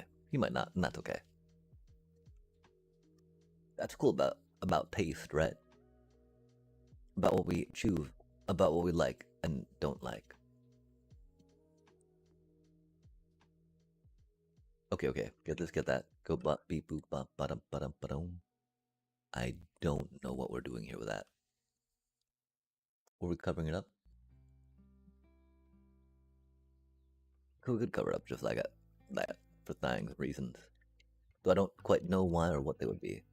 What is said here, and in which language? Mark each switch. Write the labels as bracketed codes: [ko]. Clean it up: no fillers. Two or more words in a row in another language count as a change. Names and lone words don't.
[en] You might not, and that's okay. That's cool about taste, right? About what we choose, about what we like and don't like. Okay. Get this, get that. Go bop beep boop bop ba-dum ba-dum ba-dum. I don't know what we're doing here with that. Were we covering it up? We could cover it up just like that for things, reasons. Though I don't quite know why or what they would be.